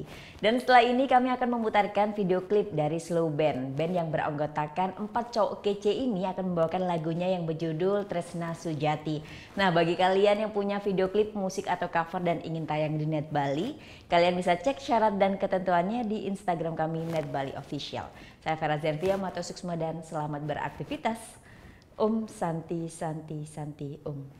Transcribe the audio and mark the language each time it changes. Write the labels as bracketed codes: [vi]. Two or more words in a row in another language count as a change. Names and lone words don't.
[id] Dan setelah ini kami akan memutarkan video klip dari Slow Band. Band yang beranggotakan 4 cowok kece ini akan membawakan lagunya yang berjudul Tresna Sujati. Nah, bagi kalian yang punya video klip musik atau cover dan ingin tayang di Net Bali, kalian bisa cek syarat dan ketentuannya di Instagram kami Net Bali Official. Saya Vera Zanvia, [ban] Mato Suksma [id] dan selamat beraktivitas. [sa] Om Santi Santi Santi Om.